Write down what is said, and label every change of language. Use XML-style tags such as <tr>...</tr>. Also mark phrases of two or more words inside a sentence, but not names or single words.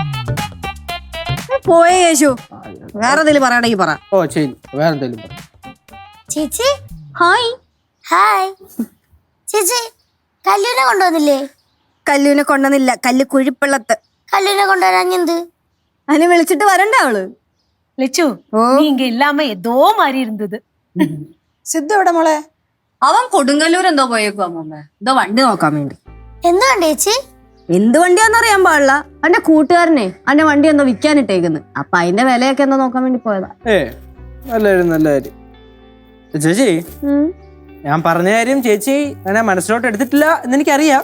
<ml>പോയേ യേശു, വേറെ എന്തെങ്കിലും പറയണെങ്കിൽ പറ. ഓ ശരി, വേറെ എന്തെങ്കിലും പറ. ചേച്ചി ഹായ്. ഹായ് ചേച്ചി, കല്ലുവിനെ കൊണ്ടുവന്നില്ലേ? കല്ലുവിനെ കൊണ്ടുവന്നില്ല, കല്ല് കുഴിപ്പള്ളത്ത്. കല്ലുവിനെ കൊണ്ടുവരാഞ്ഞെന്ത്? അതിനെ വിളിച്ചിട്ട് വരണ്ടേ അവള്?</ml> <ta>லெச்சு நீங்க இல்லாம ஏதோ மாதிரி இருந்தது.</ta> <ml>സിദ്ധു എവിടെ മോളെ? അവൻ കൊടുങ്ങല്ലൂർ എന്തോ പോയേക്കുവാ മോമ്മ, എന്തോ വണ്ടി നോക്കാൻ വേണ്ടി. എന്ത് വണ്ടി ചേച്ചി? എന്ത് വണ്ടിയാന്ന് അറിയാൻ പാടില്ല. അവന്റെ കൂട്ടുകാരനെ അവന്റെ വണ്ടി എന്തോ വിൽക്കാനിട്ടേക്കുന്നു. അപ്പൊ അതിന്റെ വിലയൊക്കെ എന്തോ നോക്കാൻ വേണ്ടി പോയതാ. നല്ല കാര്യം. ചേച്ചി, ഞാൻ പറഞ്ഞ കാര്യം ചേച്ചി അങ്ങനെ മനസ്സിലോട്ട് എടുത്തിട്ടില്ല എന്നെനിക്കറിയാം.</ml>